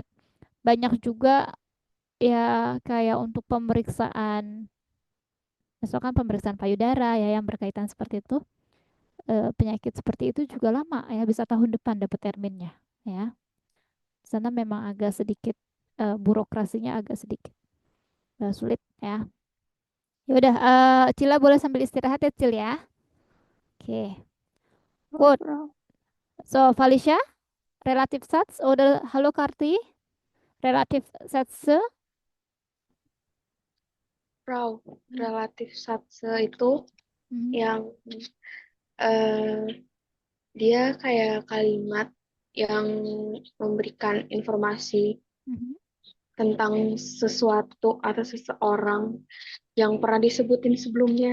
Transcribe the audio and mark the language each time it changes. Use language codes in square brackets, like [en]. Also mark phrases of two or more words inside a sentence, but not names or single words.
[id] Banyak juga ya kayak untuk pemeriksaan, misalkan pemeriksaan payudara ya yang berkaitan seperti itu, penyakit seperti itu juga lama ya, bisa tahun depan dapat terminnya ya. Di sana memang agak sedikit burokrasinya agak sedikit sulit ya. Ya udah, Cila boleh sambil istirahat ya Cil ya. Oke, Oh, good. Frau. [de] So, Felicia, relative sats oder halo Karti, relative sats. [id] Frau, Hmm. relatif satse itu Mhm, yang eh, dia kayak kalimat yang memberikan informasi mhm. tentang sesuatu atau seseorang yang pernah disebutin sebelumnya.